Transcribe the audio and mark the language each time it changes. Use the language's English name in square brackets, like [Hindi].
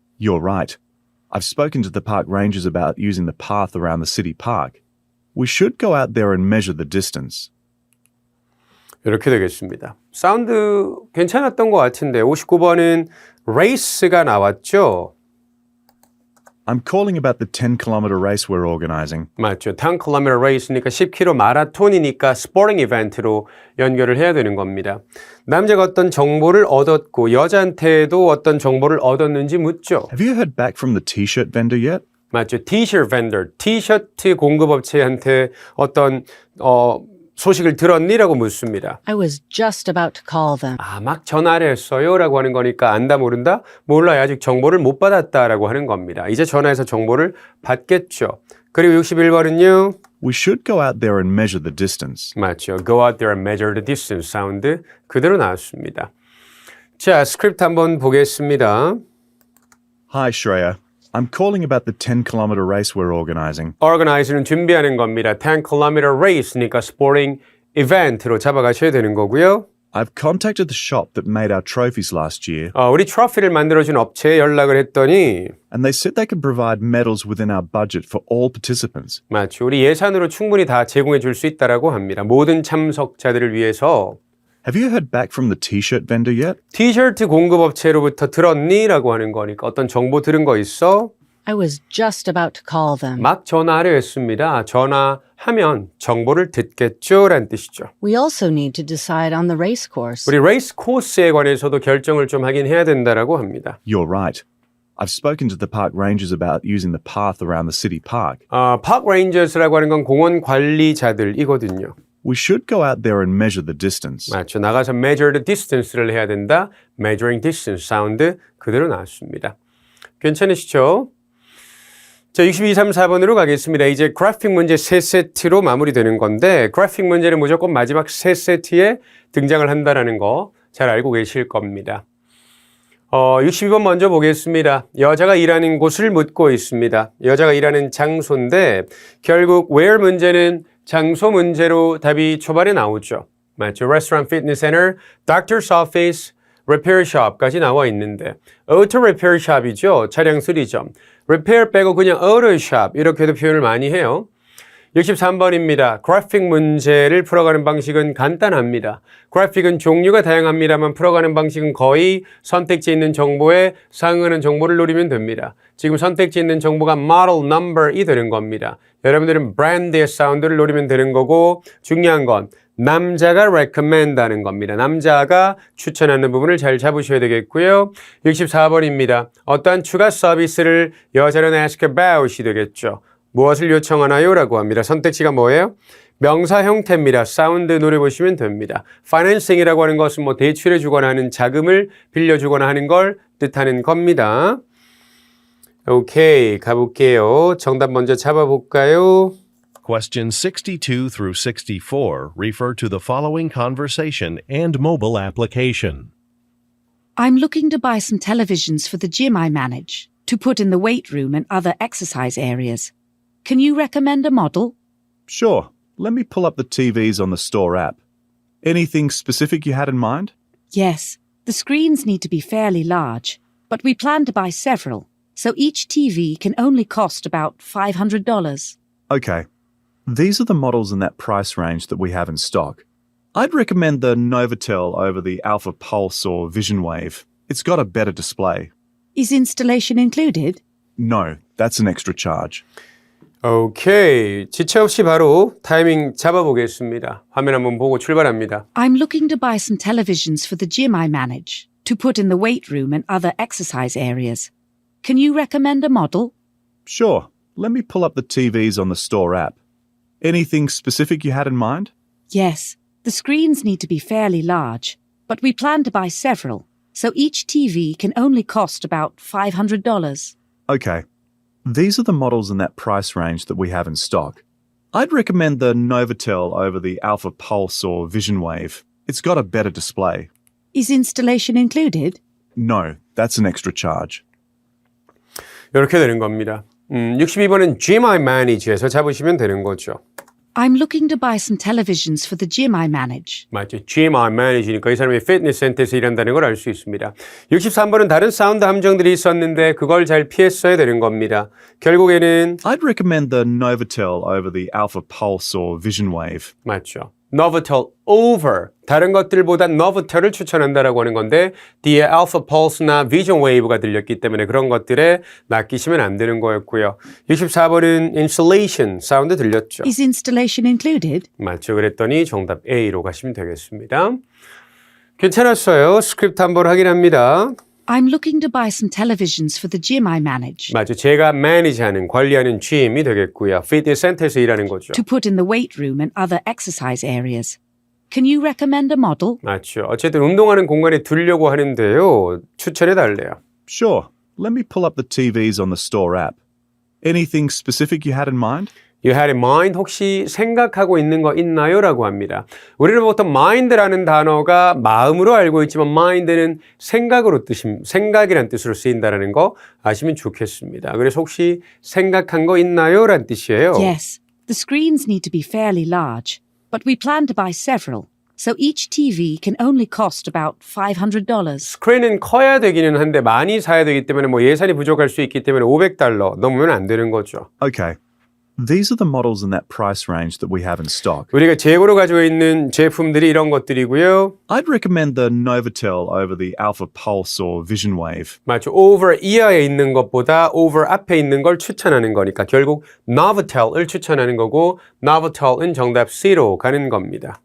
[English] You're right. I've spoken to the park rangers about using the path around the city park. We should go out there and measure the distance. [Korean] 이렇게 되겠습니다. 사운드 괜찮았던 것 같은데 59번은 race가 나왔죠? [English] I'm calling about the 10-kilometre race we're organising. [Korean] 맞죠. 10km race니까 10km 마라톤이니까 스포팅 이벤트로 연결을 해야 되는 겁니다. 남자가 어떤 정보를 얻었고 여자한테도 어떤 정보를 얻었는지 묻죠. [English] Have you heard back from the T-shirt vendor yet? [Korean] 맞죠. [English] T-shirt vendor, [Korean] 티셔츠 공급업체한테 어떤 소식을 들었니?라고 묻습니다. [English] I was just about to call them. [Korean] 막 전화를 했어요 라고 하는 거니까 안다 모른다? 몰라요. 아직 정보를 못 받았다라고 하는 겁니다. 이제 전화해서 정보를 받겠죠. 그리고 61번은요. [English] We should go out there and measure the distance. [Korean] 맞죠. [English] Go out there and measure the distance [Korean] 사운드 그대로 나왔습니다. 자, 스크립트 한번 보겠습니다. [English] Hi, Shreya. I'm calling about the 10-kilometre race we're organising. [Korean] Organize는 준비하는 겁니다. 10km race니까 스포팅 이벤트로 잡아가셔야 되는 거고요. [English] I've contacted the shop that made our trophies last year, [Korean] 우리 트로피를 만들어준 업체에 연락을 했더니 [English] and they said they could provide medals within our budget for all participants. [Korean] 맞죠. 우리 예산으로 충분히 다 제공해 줄 수 있다라고 합니다. 모든 참석자들을 위해서. [English] Have you heard back from the T-shirt vendor yet? [Korean] 티셔츠 공급업체로부터 들었니? 라고 하는 거니까 어떤 정보 들은 거 있어? [English] I was just about to call them. [Korean] 막 전화하려 했습니다. 전화하면 정보를 듣겠죠? 라는 뜻이죠. [English] We also need to decide on the race course. [Korean] 우리 레이스 코스에 관해서도 결정을 좀 하긴 해야 된다라고 합니다. [English] You're right. I've spoken to the park rangers about using the path around the city park. [Korean] 파크 레인저스라고 하는 건 공원 관리자들이거든요. [English] We should go out there and measure the distance. [Korean] 맞죠. 나가서 [English] measure the distance [Korean] 를 해야 된다. [English] measuring distance [Korean] 사운드 그대로 나왔습니다. 괜찮으시죠? 자, 62, 3, 4번으로 가겠습니다. 이제 그래픽 문제 3세트로 마무리되는 건데 그래픽 문제는 무조건 마지막 3세트에 등장을 한다는 거 잘 알고 계실 겁니다. 62번 먼저 보겠습니다. 여자가 일하는 곳을 묻고 있습니다. 여자가 일하는 장소인데 결국 where 문제는 장소 문제로 답이 초반에 나오죠. 맞죠? Restaurant, Fitness Center, Doctor's Office, Repair Shop까지 나와 있는데 Auto Repair Shop이죠. 차량 수리점. Repair 빼고 그냥 Auto Shop 이렇게도 표현을 많이 해요. 63번입니다. 그래픽 문제를 풀어가는 방식은 간단합니다. 그래픽은 종류가 다양합니다만 풀어가는 방식은 거의 선택지 있는 정보에 상응하는 정보를 노리면 됩니다. 지금 선택지 있는 정보가 model number이 되는 겁니다. 여러분들은 brand의 사운드를 노리면 되는 거고 중요한 건 남자가 recommend 하는 겁니다. 남자가 추천하는 부분을 잘 잡으셔야 되겠고요. 64번입니다. 어떠한 추가 서비스를 여자는 [English] ask about [Korean] 이 되겠죠. 무엇을 요청하나요? 라고 합니다. 선택지가 뭐예요? 명사 형태입니다. 사운드 노려보시면 됩니다. financing이라고 하는 것은 뭐 대출해 주거나 하는 자금을 빌려주거나 하는 걸 뜻하는 겁니다. 오케이, 가볼게요. 정답 먼저 잡아볼까요? [English] Questions 62 through 64 refer to the following conversation and mobile application. I'm looking to buy some televisions for the gym I manage, to put in the weight room and other exercise areas. Can you recommend a model? Sure. Let me pull up the TVs on the store app. Anything specific you had in mind? Yes, the screens need to be fairly large, but we plan to buy several, so each TV can only cost about $500. Okay. These are the models in that price range that we have in stock. I'd recommend the Novotel over the Alpha Pulse or Vision Wave. It's got a better display. Is installation included? No, that's an extra charge. [Korean] 오케이. 지체 없이 바로 타이밍 잡아보겠습니다. 화면 한번 보고 출발합니다. [English] I'm looking to buy some televisions for the gym I manage, to put in the weight room and other exercise areas. Can you recommend a model? Sure. Let me pull up the TVs on the store app. Anything specific you had in mind? Yes, the screens need to be fairly large, but we plan to buy several, so each TV can only cost about $500. Okay. These are the models in that price range that we have in stock. I'd recommend the Novotel over the Alpha Pulse or Vision Wave. It's got a better display. Is installation included? No, that's an extra charge. [Korean] 이렇게 되는 겁니다. 62번은 [English] Gym I Manage [Korean] 에서 잡으시면 되는 거죠. [English] I'm looking to buy some televisions for the gym I manage. [Korean] 맞죠. [English] Gym I Manage [Korean] 니까 이 사람이 피트니스 센터에서 일한다는 걸 알 수 있습니다. 63번은 다른 사운드 함정들이 있었는데 그걸 잘 피했어야 되는 겁니다. 결국에는 [English] I'd recommend the Novotel over the Alpha Pulse or Vision Wave. [Korean] 맞죠. Novotel over 다른 것들보다 Novitel을 추천한다라고 하는 건데 뒤에 Alpha Pulse나 Vision Wave가 들렸기 때문에 그런 것들에 맡기시면 안 되는 거였고요. 64번은 installation 사운드 들렸죠. [English] Is installation included? [Korean] 맞죠. 그랬더니 정답 A로 가시면 되겠습니다. 괜찮았어요. 스크립트 한번 확인합니다. I'm looking to buy some televisions for the gym I manage, 맞죠. 제가 manage하는, 관리하는 gym이 되겠고요. 피트니스 센터에서 일하는 거죠. [English] to put in the weight room and other exercise areas. Can you recommend a model? [Korean] 맞죠. 어쨌든 운동하는 공간에 두려고 하는데요. 추천해 달래요. [English] Sure. Let me pull up the TVs on the store app. Anything specific you had in mind? You had in mind [Korean] 혹시 생각하고 있는 거 있나요? 라고 합니다. 우리는 보통 mind라는 단어가 마음으로 알고 있지만 mind는 생각이란 뜻으로 쓰인다는 거 아시면 좋겠습니다. 그래서 혹시 생각한 거 있나요? 라는 뜻이에요. [English] Yes, the screens need to be fairly large, but we plan to buy several, so each TV can only cost about $500. [Korean] 스크린은 커야 되기는 한데 많이 사야 되기 때문에 뭐 예산이 부족할 수 있기 때문에 $500 넘으면 안 되는 거죠. [English] Okay. These are the models in that price range that we have in stock. [Korean] 우리가 재고로 가지고 있는 제품들이 이런 것들이고요. [English] I'd recommend the Novotel over the Alpha Pulse or Vision Wave. [Korean] 맞죠. over 이하에 있는 것보다 over 앞에 있는 걸 추천하는 거니까 결국 Novitel을 추천하는 거고 Novitel은 정답 C로 가는 겁니다.